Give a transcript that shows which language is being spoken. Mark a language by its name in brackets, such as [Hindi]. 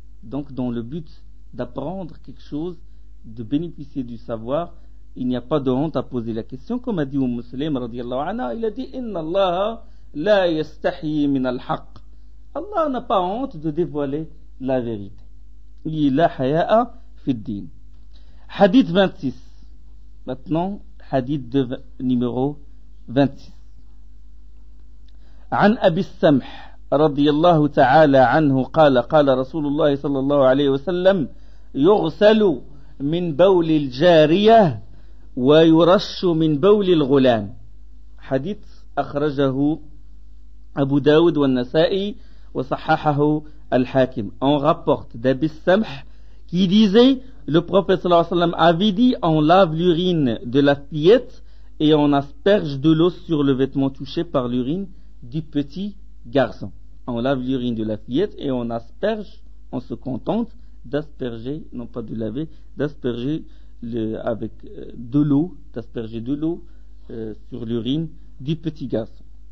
[French] Donc dans le but d'apprendre quelque chose, de bénéficier du savoir, il n'y a pas de honte à poser la question, comme a dit Muslim radiyallahu anha, il a dit [Arabic] Inna Allah la yastahi min al-haq. [French] Allah n'a pas honte de dévoiler la vérité. [Arabic] La haya'a fi din. [French] Hadith 26. Maintenant, hadith numéro 26. [Arabic] عن أبي السمح رضي الله تعالى عنه قال قال رسول الله صلى الله عليه وسلم يغسل من بول الجارية ويرش من بول الغلام. حديث أخرجه أبو داود والنسائي وصححه الحاكم. [French] On rapporte d'Abi Samh qui disait, le prophète sallallahu alayhi wa sallam avait dit, on lave l'urine de la fillette et on asperge de l'eau sur le vêtement touché par l'urine du petit garçon. On lave l'urine de la fillette et on asperge, on se contente d'asperger, non pas de laver, d'asperger avec de l'eau, d'asperger de l'eau sur l'urine du petit garçon.